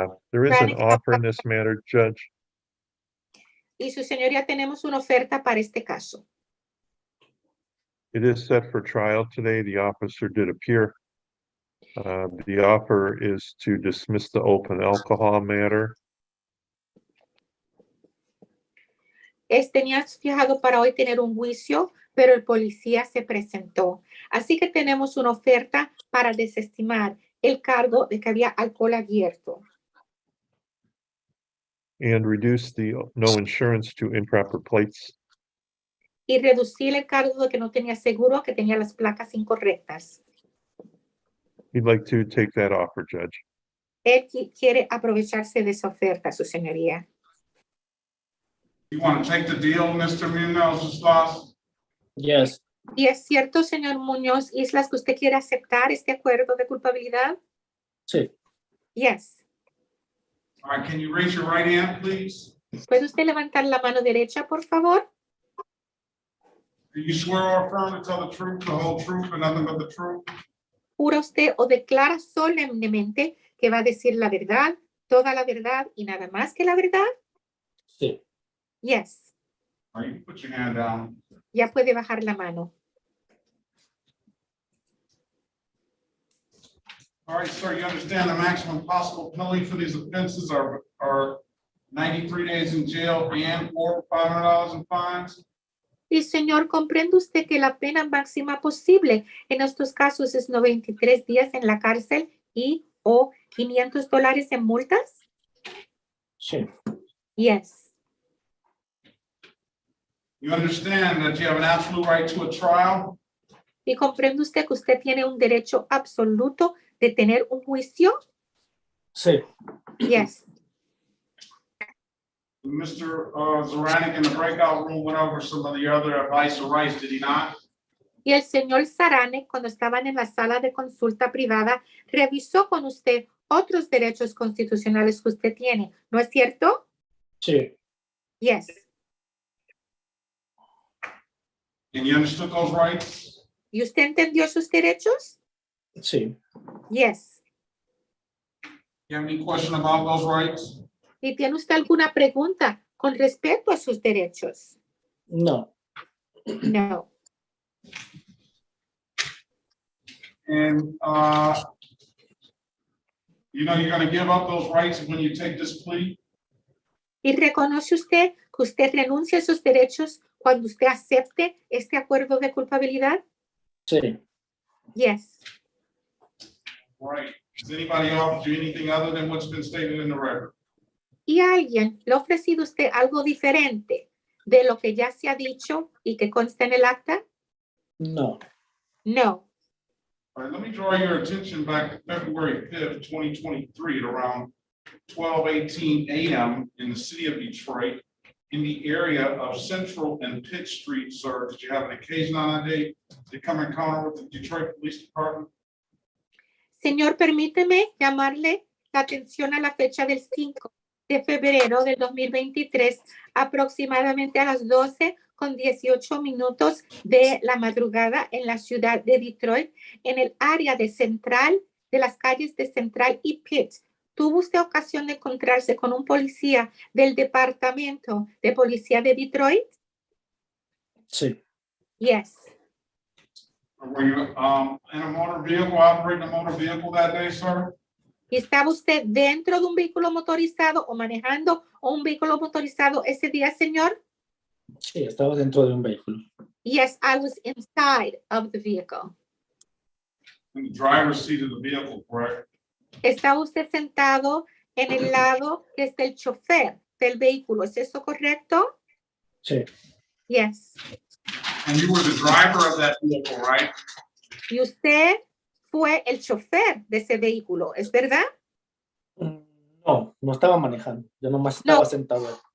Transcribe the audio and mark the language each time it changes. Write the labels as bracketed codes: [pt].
[en] There is an offer in this matter, Judge. [es] Y su señoría, tenemos una oferta para este caso. [en] It is set for trial today. The officer did appear. The offer is to dismiss the open alcohol matter. [es] Tenías fijado para hoy tener un juicio, pero el policía se presentó. Así que tenemos una oferta para desestimar el cargo de que había alcohol abierto. [en] And reduce the no insurance to improper plates. [es] Y reducir el cargo de que no tenía seguro, que tenía las placas incorrectas. [en] He'd like to take that offer, Judge. [es] Él quiere aprovecharse de esa oferta, su señoría. [en] You want to take the deal, Mr. Munoz Islas? Yes. [es] ¿Y es cierto, señor Muñoz Islas, que usted quiere aceptar este acuerdo de culpabilidad? Sí. [en] Yes. All right, can you raise your right hand, please? [es] ¿Puede usted levantar la mano derecha, por favor? [en] Do you swear or affirm to tell the truth, the whole truth, and nothing but the truth? [es] ¿Jura usted o declara solemnemente que va a decir la verdad, toda la verdad y nada más que la verdad? Sí. [en] Yes. All right, you put your hand down. [es] Ya puede bajar la mano. [en] All right, sir, you understand the maximum possible penalty for these offenses are 93 days in jail and or $500 in fines? [es] Y señor, ¿comprende usted que la pena máxima posible en estos casos es 93 días en la cárcel y o $500 en multas? Sí. [en] Yes. You understand that you have an absolute right to a trial? [es] ¿Y comprende usted que usted tiene un derecho absoluto de tener un juicio? Sí. [en] Yes. Mr. Zaranick in the breakout room went over some of the other advice or rights, did he not? [es] Y el señor Sarane, cuando estaban en la sala de consulta privada, revisó con usted otros derechos constitucionales que usted tiene, ¿no es cierto? Sí. [en] Yes. And you understood those rights? [es] ¿Y usted entendió sus derechos? Sí. [en] Yes. You have any question about those rights? [es] ¿Y tiene usted alguna pregunta con respecto a sus derechos? No. [en] No. And you know you're going to give up those rights when you take this plea? [es] ¿Y reconoce usted que usted renuncia a sus derechos cuando usted acepte este acuerdo de culpabilidad? Sí. [en] Yes. Right. Has anybody offered you anything other than what's been stated in the record? [es] ¿Y alguien le ha ofrecido usted algo diferente de lo que ya se ha dicho y que consta en el acta? No. [en] No. All right, let me draw your attention back to February 5th, 2023 at around 12:18 a.m. in the city of Detroit in the area of Central and Pitt Street, sir. Did you have an occasion on that day to come encounter with the Detroit Police Department? [es] Señor, permíteme llamarle la atención a la fecha del 5 de febrero del 2023, aproximadamente a las 12:18 de la madrugada en la ciudad de Detroit, en el área de Central, de las calles de Central y Pitt. ¿Tuvo usted ocasión de encontrarse con un policía del departamento de policía de Detroit? Sí. [en] Yes. Were you in a motor vehicle, operating a motor vehicle that day, sir? [es] ¿Estaba usted dentro de un vehículo motorizado o manejando un vehículo motorizado ese día, señor? Sí, estaba dentro de un vehículo. [en] Yes, I was inside of the vehicle. In the driver's seat of the vehicle, correct? [es] ¿Está usted sentado en el lado que es del chofer del vehículo? ¿Es eso correcto? Sí. [en] Yes. And you were the driver of that vehicle, right? [es] Y usted fue el chofer de ese vehículo, ¿es verdad? No, no estaba manejando. Yo nomás estaba sentado.